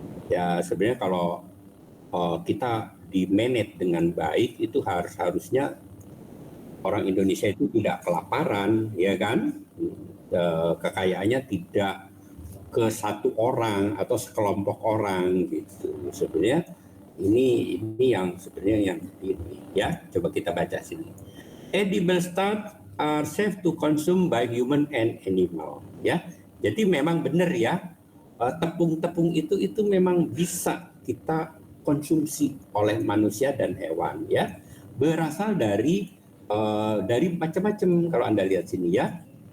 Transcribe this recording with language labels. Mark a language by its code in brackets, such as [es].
[id] Ya sebenarnya kalau kita di manage dengan baik itu harusnya orang Indonesia itu tidak kelaparan, ya kan? Kekayaannya tidak ke satu orang atau sekelompok orang gitu. Sebenarnya ini yang sebenarnya yang ini ya. Coba kita baca sini. [en] Edible starch are safe to consume by human and animal. [id] Ya, jadi memang benar ya. Tepung-tepung itu memang bisa kita konsumsi oleh manusia dan hewan ya. Berasal dari macam-macam kalau Anda lihat sini ya.